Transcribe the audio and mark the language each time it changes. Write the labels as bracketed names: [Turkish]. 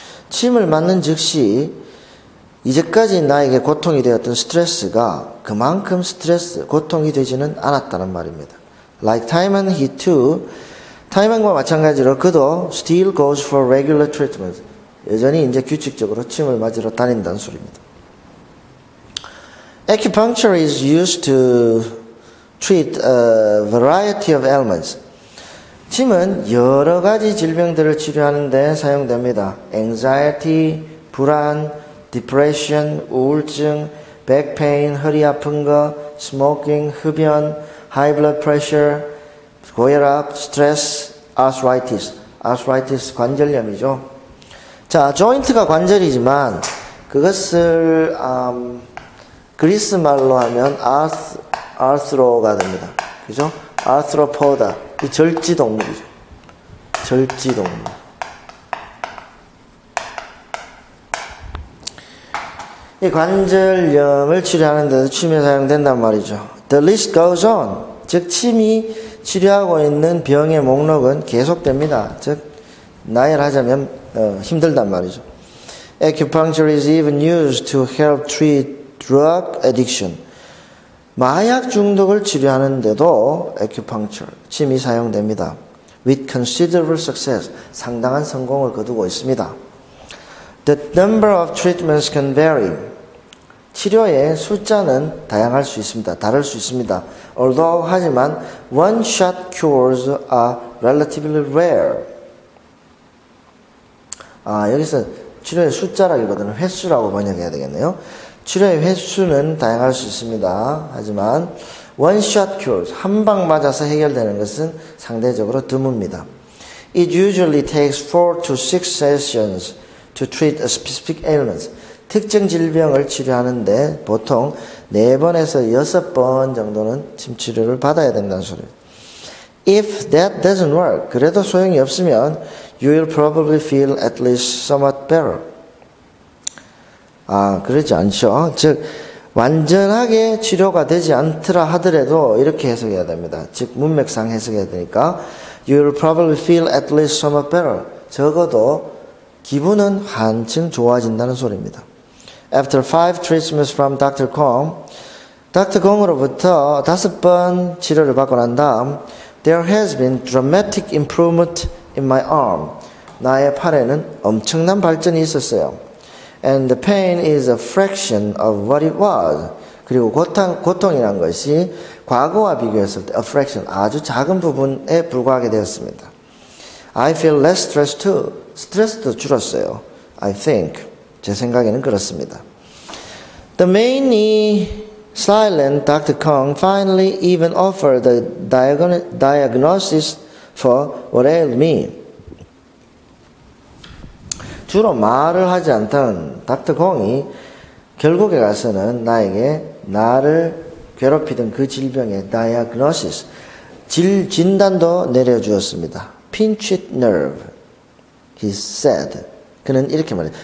[Korean] 침을 맞는 즉시 이제까지 나에게 고통이 되었던 스트레스가 그만큼 고통이 되지는 않았다는 말입니다. [English] Like Timon, he too, [Korean] 타이먼과 마찬가지로 그도 [English] still goes for regular treatment. [Korean] 여전히 이제 규칙적으로 침을 맞으러 다닌다는 소리입니다. [English] Acupuncture is used to treat a variety of ailments. [Korean] 침은 여러 가지 질병들을 치료하는 데 사용됩니다. [English] Anxiety, [Korean] 불안, [English] depression, [Korean] 우울증, [English] back pain, [Korean] 허리 아픈 거, [English] smoking, [Korean] 흡연, [English] high blood pressure, [Korean] 고혈압, [English] stress, arthritis. [Korean] arthritis 관절염이죠. 자, joint가 관절이지만 그것을 그리스 말로 하면 arthro가 됩니다. 그죠? arthropoda. 이 절지동물이죠. 절지동물. 이 관절염을 치료하는 데도 침이 사용된단 말이죠. [English] The list goes on. [Korean] 즉 침이 치료하고 있는 병의 목록은 계속됩니다. 즉 나열하자면 힘들단 말이죠. [English] Acupuncture is even used to help treat drug addiction. [Korean] 마약 중독을 치료하는데도 acupuncture, 침이 사용됩니다. [English] With considerable success, [Korean] 상당한 성공을 거두고 있습니다. [English] The number of treatments can vary. [Korean] 치료의 숫자는 다양할 수 있습니다. 다를 수 있습니다. [English] Although, [Korean] 하지만 [English] one-shot cures are relatively rare. [Korean] 여기서 치료의 숫자라기보다는 횟수라고 번역해야 되겠네요. 치료의 횟수는 다양할 수 있습니다. 하지만 [English] one-shot cures, [Korean] 한 방 맞아서 해결되는 것은 상대적으로 드뭅니다. [English] It usually takes 4 to 6 sessions to treat a specific ailment. [Korean] 특정 질병을 치료하는데 보통 4번에서 6번 정도는 침치료를 받아야 된다는 소리입니다. [English] If that doesn't work, [Korean] 그래도 소용이 없으면 [English] you will probably feel at least somewhat better. [Korean] 그러지 않죠. 즉 완전하게 치료가 되지 않더라 하더라도 이렇게 해석해야 됩니다. 즉 문맥상 해석해야 되니까 [English] you will probably feel at least somewhat better. [Korean] 적어도 기분은 한층 좋아진다는 소리입니다. [English] After 5 treatments from Dr. Kong, Dr. [Korean] Kong으로부터 5번 치료를 받고 난 다음 [English] there has been dramatic improvement in my arm. [Korean] 나의 팔에는 엄청난 발전이 있었어요. [English] And the pain is a fraction of what it was. [Korean] 그리고 고통이란 것이 과거와 비교했을 때 [English] a fraction, [Korean] 아주 작은 부분에 불과하게 되었습니다. [English] I feel less stressed too. [Korean] 스트레스도 줄었어요. [English] I think. [Korean] 제 생각에는 그렇습니다. [English] The mainly silent Dr. Kong finally even offered the diagnosis for what ailed me. [Korean] 주로 말을 하지 않던 닥터 공이 결국에 가서는 나를 괴롭히던 그 질병의 diagnosis, 진단도 내려주었습니다. Pinched nerve, he said. 그는 이렇게 말해요.